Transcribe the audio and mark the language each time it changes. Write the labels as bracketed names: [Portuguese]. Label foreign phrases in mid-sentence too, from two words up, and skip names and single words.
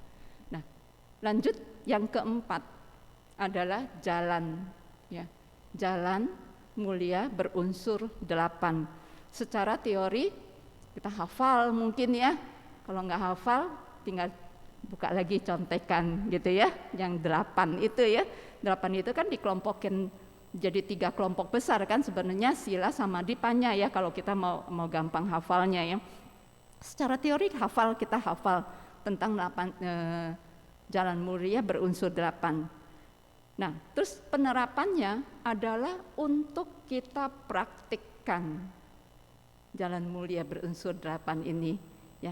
[Indonesian] Nah, lanjut yang keempat adalah jalan, ya, jalan mulia berunsur 8. Secara teori kita hafal mungkin ya, kalau nggak hafal tinggal buka lagi contekan gitu ya, yang 8 itu ya. 8 itu kan dikelompokin jadi 3 kelompok besar kan sebenarnya, [Pali] sila samadhi panya [Indonesian] ya, kalau kita mau gampang hafalnya ya. Secara teori kita hafal tentang 8 jalan mulia berunsur 8. Nah, terus penerapannya adalah untuk kita praktikkan jalan mulia berunsur 8 ini, ya.